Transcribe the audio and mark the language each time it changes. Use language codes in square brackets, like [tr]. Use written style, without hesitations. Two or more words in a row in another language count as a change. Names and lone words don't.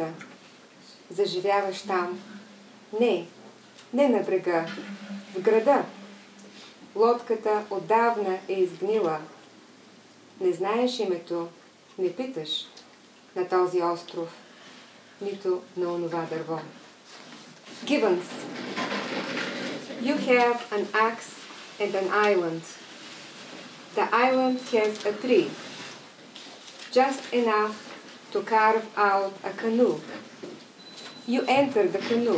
[bg] Заживяваш там. Не на брега, в града. Лодката отдавна е изгнила. Не знаеш името, не питаш на този остров, нито на онова дърво. [en] Gibbons. You have an axe and an island. The island has a tree, just enough to carve out a canoe. You enter the canoe.